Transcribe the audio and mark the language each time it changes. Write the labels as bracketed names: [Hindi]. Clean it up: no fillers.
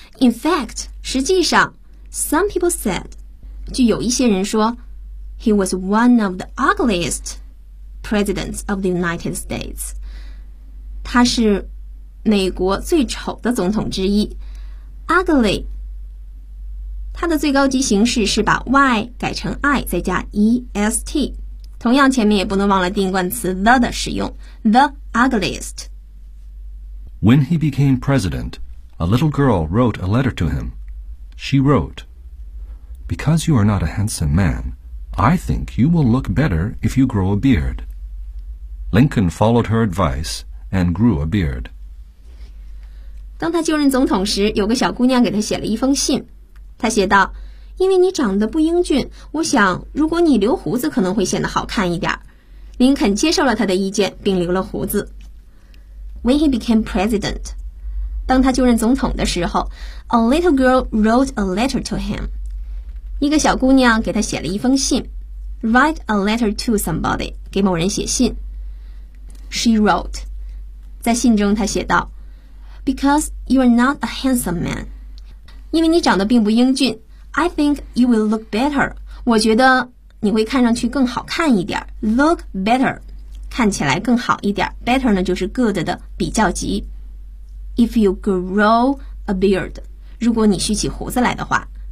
[English] In fact, [Chinese] 实际上 [English] some people said, [Chinese] 就有一些人说 [English] he was one of the ugliest presidents of the United States. [Chinese] 他是美国最丑的总统之一。 Ugly, 他的最高级形式是把 y 改成 i 再加 est。同样前面也不能忘了定冠词 the 的使用 [English] the ugliest. When he became president, a little girl wrote a letter to him. She wrote, Because you are not a handsome man, I think you will look better if you grow a beard. Lincoln followed her advice and grew a beard. [Chinese] 当他就任总统时，有个小姑娘给他写了一封信，他写道，因为你长得不英俊，我想如果你留胡子可能会显得好看一点。林肯接受了他的意见并留了胡子。 [English] When he became president, [Chinese] 当他就任总统的时候 [English] a little girl wrote a letter to him. [Chinese] 一个小姑娘给他写了一封信。 [English] write a letter to somebody, [Chinese] 给某人写信。 [English] She wrote, [Chinese] 在信中她写道 [English] Because you are not a handsome man. [Chinese] 因为你长得并不英俊。 [English] I think you will look better. [Chinese] 我觉得你会看上去更好看一点。 [English] Look better, [Chinese] 看起来更好一点。Better 呢就是 good 的比较级。 [English] If you grow a beard, [Chinese] 如果你蓄起胡子来的话。